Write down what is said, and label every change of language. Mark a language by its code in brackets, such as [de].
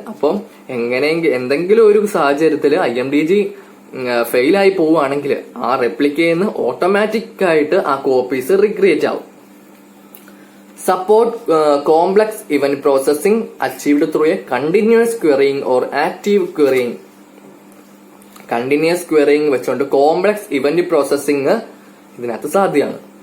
[ml] അപ്പം എന്തെങ്കിലും ഒരു സാഹചര്യത്തിൽ IMDG ഫെയിൽ ആയി പോവുകയാണെങ്കിൽ ആ റെപ്ലിക്കേന്ന് ഓട്ടോമാറ്റിക് ആയിട്ട് ആ കോപ്പീസ് റീക്രിയേറ്റ് ആവും. [en] Support complex event processing achieved through a continuous querying or active querying. [ml] Continuous querying വെച്ചുകൊണ്ട് കോംപ്ലക്സ് ഇവന്റ് പ്രോസസ്സിംഗ് ഇതിനകത്ത് സാധ്യമാണ്.